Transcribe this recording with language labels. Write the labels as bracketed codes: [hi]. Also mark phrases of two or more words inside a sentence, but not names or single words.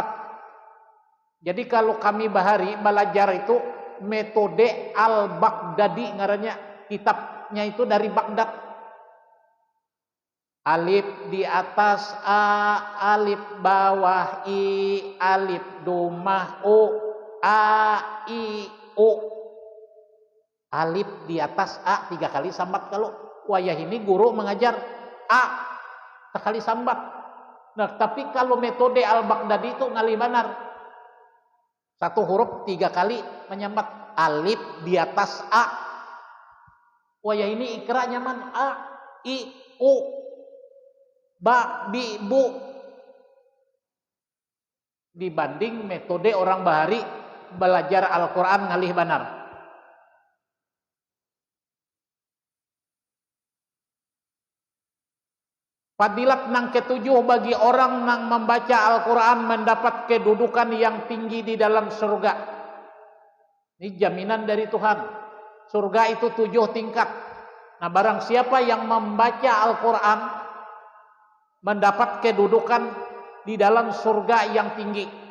[bjn] Jadi kalau kami bahari belajar itu metode Al-Baghdadi ngarannya, kitabnya itu dari Baghdad. Alif di atas A, alif bawah I, alif domah O, A, I, O. Alif di atas A 3 kali sambat. Kalau wayah ini guru mengajar A sekali sambat. Nah, tapi kalau metode Al-Baghdadi itu ngali benar. 1 huruf 3 kali menyambat. Alif di atas A. Wayah ini Iqra nyaman A, I, O. Ba, bi, bu. Dibanding metode orang bahari belajar Al-Quran ngalih banar. Fadilat nang ketujuh bagi orang nang membaca Al-Quran mendapat kedudukan yang tinggi di dalam surga. Ini jaminan dari Tuhan. Surga itu 7 tingkat. Nah, barang siapa yang membaca Al-Quran mendapat kedudukan di dalam surga yang tinggi.